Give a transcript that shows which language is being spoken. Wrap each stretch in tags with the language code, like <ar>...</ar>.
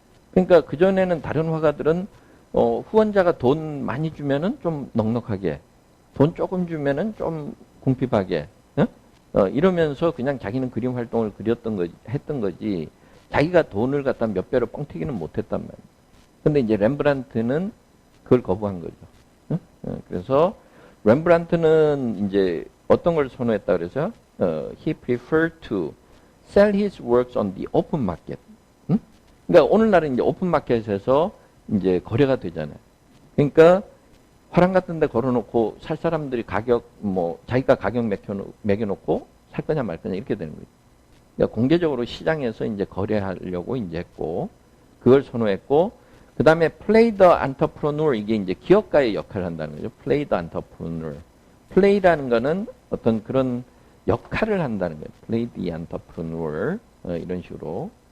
<ko>그러니까 그전에는 다른 화가들은 후원자가 돈 많이 주면은 좀 넉넉하게 돈 조금 주면은 좀 궁핍하게 응? 이러면서 그냥 자기는 그림 활동을 했던 거지 자기가 돈을 갖다 몇 배로 뻥튀기는 못했단 말이에요. 근데 이제 렘브란트는 그걸 거부한 거죠. 응? 그래서 렘브란트는 이제 어떤 걸 선호했다 그래서</ko> <en>he preferred to sell his works on the open market.</en> <ko>응? 그러니까 오늘날은 이제 오픈 마켓에서 이제 거래가 되잖아요. 그러니까 화랑 같은 데 걸어놓고 살 사람들이 자기가 가격 매겨놓고 살 거냐 말 거냐 이렇게 되는 거죠. 그러니까 공개적으로 시장에서 이제 거래하려고 이제 했고 그걸 선호했고 그 다음에</ko> <en>play the entrepreneur</en> <ko>이게 이제 기업가의 역할을 한다는 거죠.</ko> <en>play the entrepreneur.</en> <ko>play라는 거는 어떤 그런 역할을 한다는 거예요.</ko> <en>play the entrepreneur</en> <ko>이런 식으로.</ko>